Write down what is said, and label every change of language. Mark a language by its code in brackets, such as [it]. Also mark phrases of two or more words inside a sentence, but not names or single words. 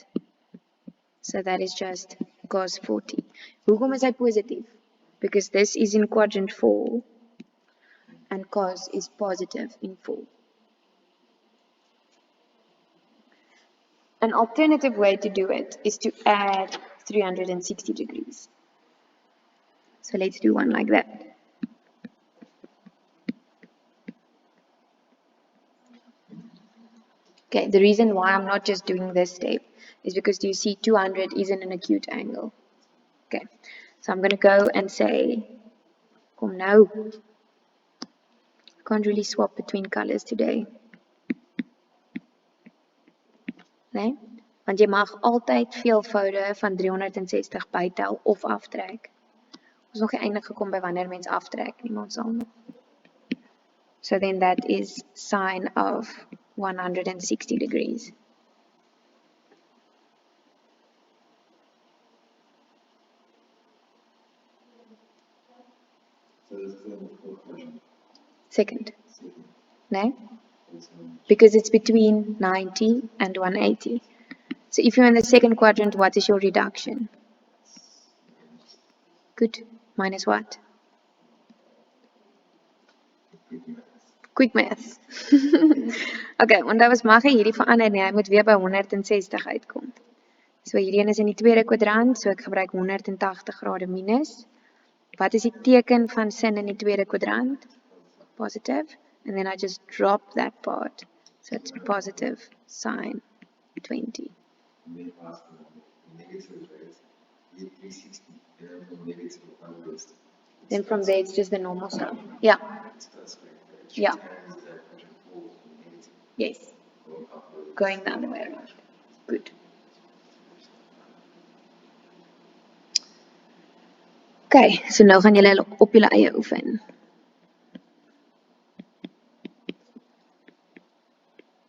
[en] So that is just cos 40. [af] Hoekom is hy positief? [en] Because this is in quadrant 4 and cos is positive in 4. An alternative way to do it is to add 360 degrees. So let's do one like that. Okay, the reason why I'm not just doing this step is because do you see 200 isn't an acute angle. Okay, so I'm going to go and say, [af] kom nou. [en] Can't really swap between colors today. [af] Nee? Want jy mag altyd veelvoude van 360 bytel of aftrek. Ons nog nie eindig gekom by wanneer mens aftrek nie, maar ons sal nog. [en] So then that is sine of 160 degrees. Second. No? Because it's between 90 and 180. So if you're in the second quadrant, what is your reduction? Good. Minus what? Quick math. [af] Okay, onthou ons mag hierdie verander nie. Hy moet weer by 160 uitkom. So hierdie een is in die tweede kwadrant, so ek gebruik 180 grade minus. Wat is die teken van sin in die tweede kwadrant? [en] Positive. And then I just drop that part. So it's positive sine 20. Then from there it's just the normal stuff. Yeah. Yeah. Yes. Going the other way around. Good. Okay, so [af] nou gaan julle op julle eie oefen.